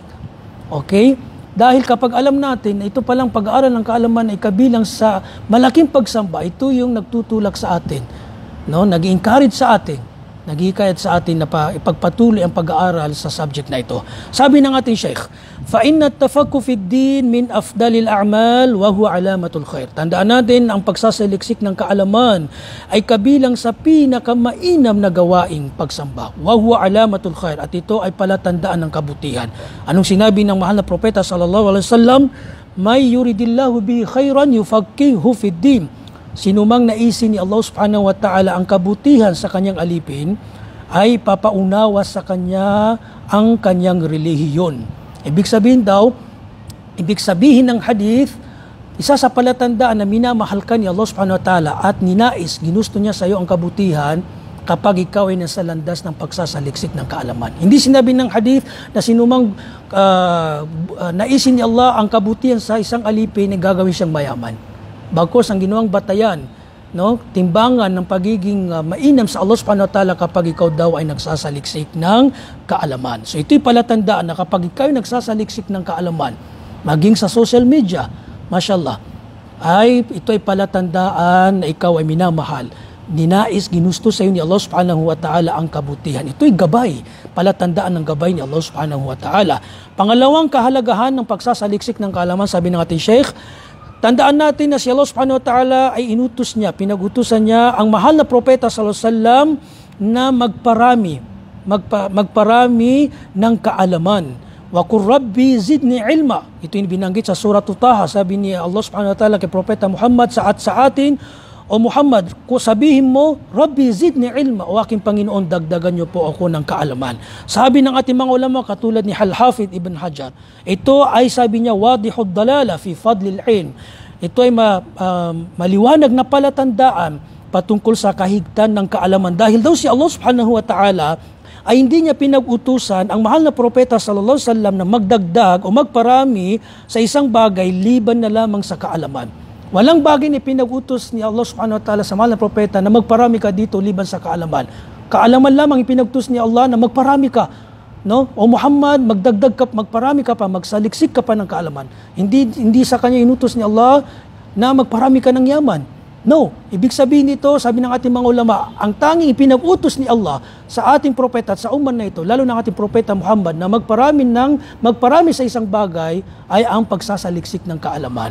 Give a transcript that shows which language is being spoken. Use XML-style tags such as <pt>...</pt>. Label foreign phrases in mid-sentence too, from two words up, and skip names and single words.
<tl>Okay? Dahil kapag alam natin na ito palang pag-aaral ng kaalaman ay kabilang sa malaking pagsamba, ito yung nagtutulak sa atin, no? Nag-encourage sa atin, naghihikayat sa atin na ipagpatuloy ang pag-aaral sa subject na ito. Sabi ng ating Sheikh,</tl> <ar>فَإِنَّ التَّفَقُّهَ فِي الدِّينِ مِنْ أَفْضَلِ الْأَعْمَالِ وَهُوَ عَلَامَةُ الْخَيْرِ.</ar> <tl>Tandaan natin, ang pagsasaliksik ng kaalaman ay kabilang sa pinakamainam na gawaing pagsamba.</tl> <ar>وَهُوَ عَلَامَةُ الْخَيْرِ.</ar> <tl>At ito ay palatandaan ng kabutihan. Anong sinabi ng mahal na propeta</tl> <ar>صلى الله عليه وسلم? مَيْ يُرِدِ اللَّهُ بِهِ خَيْرًا يُفَقِّهُهُ فِي الدِّينِ.</ar> <tl>Sinumang naisin ni</tl> <ar>الله سبحانه وتعالى</ar> <tl>ang kabutihan sa kanyang alipin, ay papaunawa sa kanya ang kanyang relihiyon. Ibig sabihin ng hadith, isa sa palatandaan na minamahal ka ni</tl> <ar>الله سبحانه وتعالى</ar> <tl>at ninais, ginusto niya sa iyo ang kabutihan kapag ikaw ay nasa landas ng pagsasaliksik ng kaalaman. Hindi sinabi ng hadith na sinumang naisin ni Allah ang kabutihan sa isang alipin ay gagawin siyang mayaman. Bagkus ang ginawang batayan, no, timbangan ng pagiging mainam sa</tl> <ar>الله سبحانه وتعالى</ar> <tl>kapag ikaw daw ay nagsasaliksik ng kaalaman. So ito'y palatandaan na kapag ikaw ay nagsasaliksik ng kaalaman, maging sa</tl> <en>social media,</en> <tl>mashallah, ay ito'y palatandaan na ikaw ay minamahal. Ninais, ginusto sa iyo ni</tl> <ar>الله سبحانه وتعالى</ar> <tl>ang kabutihan. Ito'y gabay, palatandaan ng gabay ni</tl> <ar>الله سبحانه وتعالى.</ar> <tl>Pangalawang kahalagahan ng pagsasaliksik ng kaalaman, sabi ng ating Sheikh, tandaan natin na si</tl> <ar>الله سبحانه وتعالى</ar> <tl>ay inutos niya, pinag-utusan niya ang mahal na propeta</tl> <ar>صلى الله عليه وسلم</ar> <tl>na magparami ng kaalaman.</tl> <ar>وقل رب زدني علما.</ar> <tl>Ito yung binanggit sa surah Taha. Sabi ni</tl> <ar>الله سبحانه وتعالى</ar> <tl>kay propeta Muhammad sa atin, O Muhammad, kung sabihin mo,</tl> <ar>رب زدني علما,</ar> <tl>o aking Panginoon, dagdagan niyo po ako ng kaalaman. Sabi ng ating mga ulama, katulad ni Al-Hafidh Ibn Hajar, ito ay sabi niya,</tl> <ar>واضح الدلالة في فضل العلم.</ar> <tl>Ito ay maliwanag na palatandaan patungkol sa kahigtan ng kaalaman. Dahil daw si</tl> <ar>الله سبحانه وتعالى</ar> <tl>ay hindi niya pinag-utusan ang mahal na propeta</tl> <ar>صلى الله عليه وسلم</ar> <tl>na magdagdag o magparami sa isang bagay liban na lamang sa kaalaman. Walang bagay na pinag-utos ni</tl> <ar>الله سبحانه وتعالى</ar> <tl>sa mahal na propeta na magparami ka dito liban sa kaalaman. Kaalaman lamang ipinag-utos ni Allah na magparami ka. No? O Muhammad, magdagdag ka, magparami ka pa, magsaliksik ka pa ng kaalaman. Hindi sa kanya inutos ni Allah na magparami ka ng yaman. No, ibig sabihin nito, sabi ng ating mga ulama, ang tanging ipinag-utos ni Allah sa ating propeta at sa umman na ito, lalo ng ating propeta Muhammad, na magparami sa isang bagay ay ang pagsasaliksik ng kaalaman.</tl>